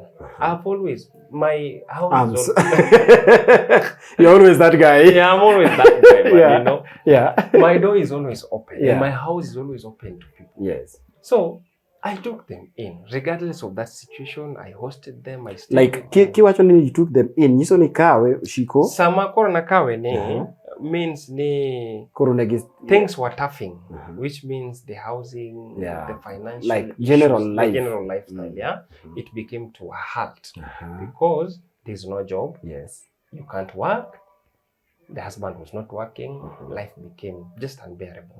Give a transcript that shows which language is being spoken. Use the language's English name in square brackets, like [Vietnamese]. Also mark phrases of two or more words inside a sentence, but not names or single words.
[English] I've always, my house You're always that guy. Yeah, I'm always that guy, man, you know. My door is always open. And my house is always open to people. Yes. So I took them in. Regardless of that situation, I hosted them. I stayed like, [Luo (Kenya and Tanzania)] kiwacho ni [English] you took them in. [Luo (Kenya and Tanzania)] Niso ni kawe, Shiqo? Sama koro na kawe ni, [English] means ni things were toughing, which means the housing, the financial, like general issues, life, the general lifestyle, it became to a halt because there's no job. Yes. You can't work. The husband was not working. Life became just unbearable.